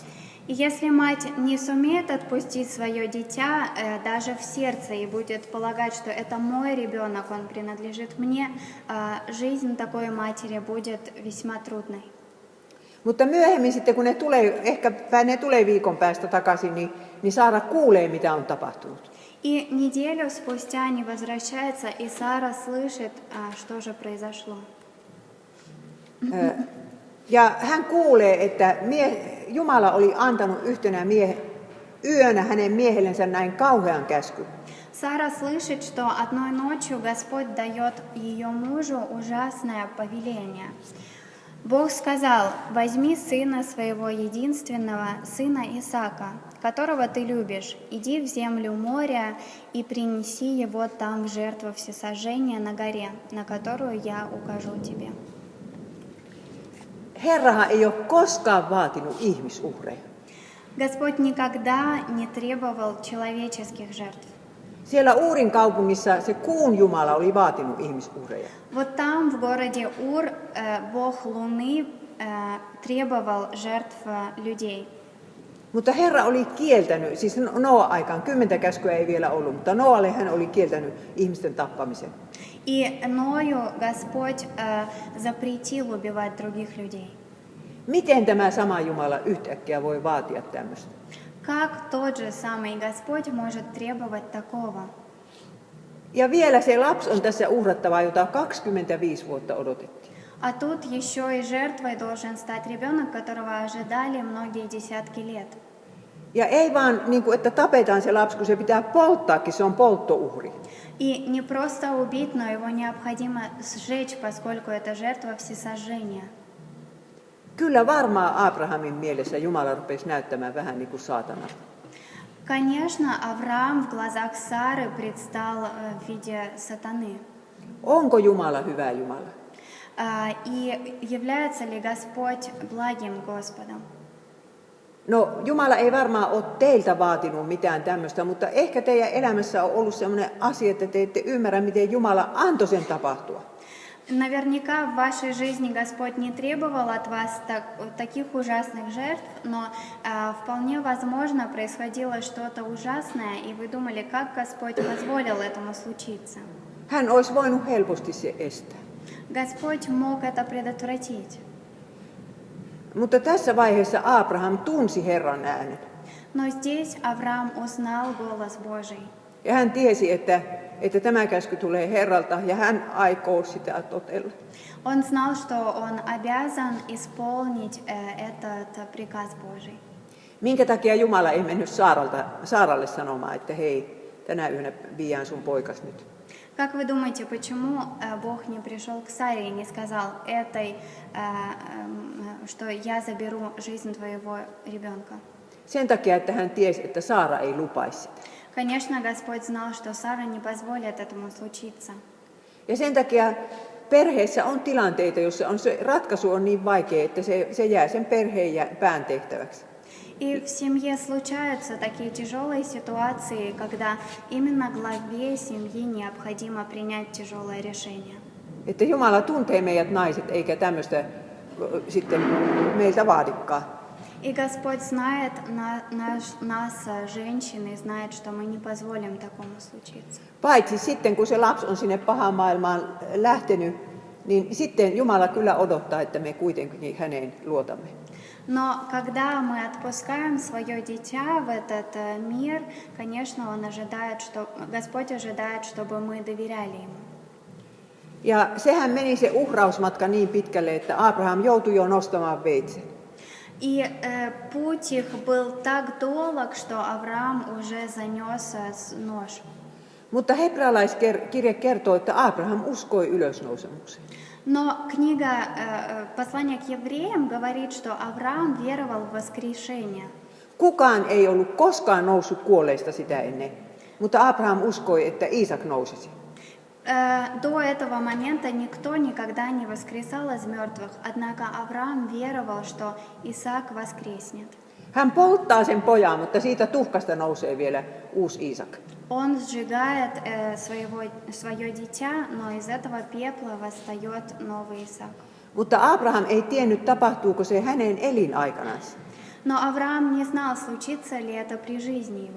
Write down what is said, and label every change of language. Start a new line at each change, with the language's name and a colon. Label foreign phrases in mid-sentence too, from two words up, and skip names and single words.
Russian: И если мать не сумеет отпустить свое дитя даже в сердце и будет полагать, что это мой ребенок, он принадлежит мне, жизнь такой матери будет весьма трудной.
Finnish: Mutta myöhemmin sitten, kun ne tulee viikon päästä takaisin, niin Saara kuulee, mitä on tapahtunut.
Russian: И неделю спустя они возвращаются, и Сара слышит, что же произошло.
Finnish: Ja hän kuulee, että Jumala oli antanut yhtenä yönä hänen miehellensä näin kauhean käskyn.
Russian: Сара слышит, что одной ночью Господь дает ее мужу ужасное повеление. Бог сказал: «Возьми сына своего единственного, сына Исаака, которого ты любишь, иди в землю моря и принеси его там в жертву всесожжения на горе, на которую я укажу тебе».
Finnish: Herrahan ei ole koskaan vaatinut ihmisuhreja.
Russian: Господь никогда не требовал человеческих жертв.
Finnish: Siellä Uurin kaupungissa se kuun Jumala oli vaatinut ihmisuhreja.
Russian: Вот там, в городе Ур, Бог Луны требовал жертв людей.
Finnish: Mutta Herra oli kieltänyt, siis Noa-aikaan, 10 käskyä ei vielä ollut, mutta Noalle hän oli kieltänyt ihmisten tappamisen.
Russian: И Ною Господь запретил убивать других людей.
Finnish: Miten tämä sama Jumala yhtäkkiä voi vaatia tämmöistä?
Russian: Как тот же самый Господь может требовать такого?
Finnish: Ja vielä se lapsi on tässä uhrattava, jota 25 vuotta odotettiin.
Russian: А тут еще и жертвой должен стать ребенок, которого ожидали многие десятки лет.
Finnish: Ja ei vaan, niin kuin, että tapetaan se lapsi, kun se pitää polttaakin, se on polttouhri.
Russian: И не просто убить, но его необходимо сжечь, поскольку это жертва всесожжения.
Finnish: Kyllä varmaan Abrahamin mielessä Jumala rupesi näyttämään vähän niin kuin saatana.
Russian: Конечно, Авраам в глазах Сары предстал в виде сатаны.
Finnish: Onko Jumala hyvä Jumala?
Russian: И является ли Господь благим Господом?
Finnish: No Jumala ei varmaan ole teiltä vaatinut mitään tämmöistä, mutta ehkä teidän elämässä on ollut sellainen asia, että te ette ymmärrä, miten Jumala antoi sen tapahtua.
Russian: Наверняка в вашей жизни Господь не требовал от вас таких ужасных жертв, но вполне возможно происходило что-то ужасное, и вы думали, как Господь позволил этому случиться.
Finnish: Hän olisi voinut helposti se estää.
Russian: Господь мог это предотвратить.
Finnish: Mutta tässä vaiheessa Abraham tunsi Herran äänen.
Russian: Но здесь Авраам узнал голос Божий.
Finnish: Ja hän tiesi, että tämä käsky tulee Herralta ja hän aikoo sitä totella.
Russian: Он знал, что он обязан исполнить этот приказ Божий.
Finnish: Minkä takia Jumala ei mennyt Saaralle sanomaan, että hei, tänä yönä viiään sun poikas nyt?
Russian: Как вы думаете, почему Бог не пришел к Саре и не сказал этой, что я заберу жизнь твоего ребенка?
Finnish: Sen takia, että hän tiesi, että Saara ei lupaisi sitä.
Russian: Конечно, Господь знал, что Сара не позволит этому случиться.
Finnish: Ja sen takia perheessä on tilanteita, joissa se ratkaisu on niin vaikea, että se jää sen perheen pään tehtäväksi.
Russian: И в семье случаются такие тяжелые ситуации, когда именно главе семьи необходимо принять тяжелое решение.
Finnish: Että Jumala tuntee meidät naiset, eikä tämmöistä sitten meiltä vaadikaan.
Russian: И Господь знает нас, женщин, и знает, что мы не позволим такому случиться.
Finnish: Paitsi sitten, kun se lapsi on sinne pahaan maailmaan lähtenyt, niin sitten Jumala kyllä odottaa, että me kuitenkin häneen luotamme.
Russian: Но когда мы отпускаем свое дитя в этот мир, конечно, Господь ожидает, чтобы мы доверяли Ему.
Finnish: Ja sehän meni se uhrausmatka niin pitkälle, että Abraham joutui jo nostamaan veitsen.
Russian: И путь их был так долг, что Авраам уже занес нож.
Finnish: Mutta hebrealaiskirje kertoo, että Abraham uskoi ylösnousemukseen.
Russian: Но книга «Послание к евреям» говорит, что Авраам веровал в воскрешение.
Finnish: Kukaan ei ollut koskaan noussut kuolleista sitä ennen, mutta Abraham uskoi, että Iisak nousisi.
Russian: До этого момента никто никогда не воскресал из мертвых, однако Авраам веровал, что Исаак воскреснет.
Finnish: Hän polttaa sen pojan, mutta siitä tuhkasta nousee vielä uusi Iisak.
Russian: Он сжигает свое дитя, но из этого пепла восстает новый Исаак.
Finnish: Mutta Abraham ei tiennyt, tapahtuuko se hänen elinaikanansa.
Russian: Но Авраам не знал, случится ли это при жизни его.